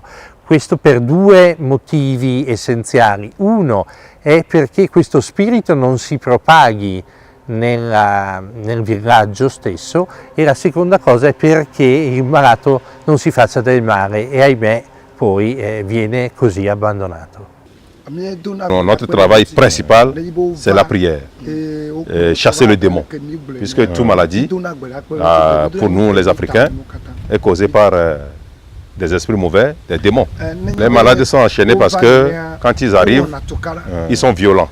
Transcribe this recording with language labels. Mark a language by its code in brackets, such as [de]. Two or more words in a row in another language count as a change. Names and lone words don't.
[it] Questo per 2 motivi essenziali. Uno è perché questo spirito non si propaghi nel villaggio stesso e la seconda cosa è perché il malato non si faccia del male e ahimè poi viene così abbandonato. [fr] Notre travail principal, c'est la prière, chasser le démon, puisque toute maladie, pour nous les Africains, est causée par des esprits mauvais, des démons. Les malades sont enchaînés parce que quand ils arrivent, ils sont violents.